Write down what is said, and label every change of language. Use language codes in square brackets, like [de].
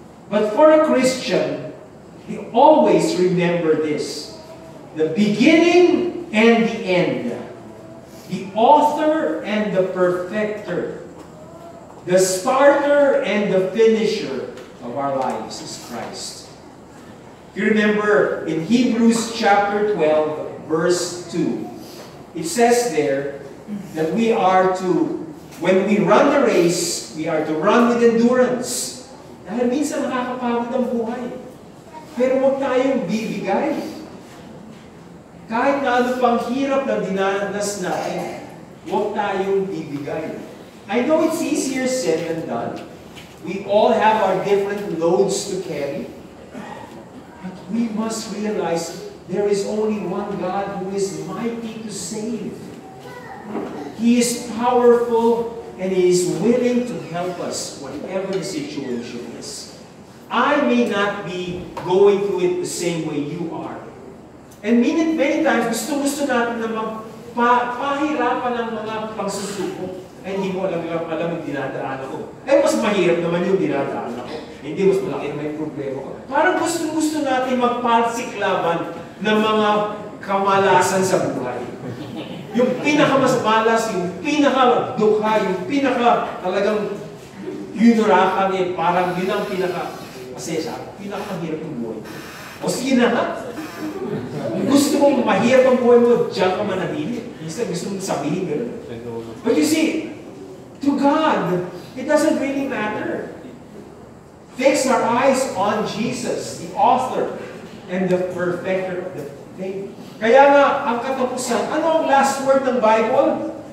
[en] But for a Christian, we always remember this: the beginning and the end, the author and the perfecter, the starter and the finisher of our lives is Christ. If you remember in Hebrews chapter 12, verse 2, it says there that we are to, when we run the race, we are to run with endurance. [tl] Dahil minsan nakakapagod ang buhay. Pero huwag tayong bibigay. Kahit na ano pang hirap na dinanas natin, huwag tayong bibigay. [en] I know it's easier said than done. We all have our different loads to carry. But we must realize there is only one God who is mighty to save. He is powerful and He is willing to help us, whatever the situation is. I may not be going through it the same way you are. And many times, [tl] gusto natin na pahirapan ng mga pagsusubok. Ay, hindi mo alam yung dinadaan ako. Ay, mas mahirap naman yung dinadaan ako. Hindi, mas malaki naman yung problema ko. Parang gusto natin magpalsiklaban ng mga kamalasan sa buhay. Yung pinakamasmalas, yung pinakadukha, yung talagang yunurakan parang yun ang pinaka-masaya, pinakamahirap ng buhay. O sige na nga. Gusto mong mahirap ang buhay mo, diyan ka manatili. Minsan gusto mong sabihin gano'n. [en] But you see, to God, it doesn't really matter. Fix our eyes on Jesus, the author and the perfecter of the faith. [tl] Kaya nga, ang katapusan, ano ang [en] last word [tl] ng Bible?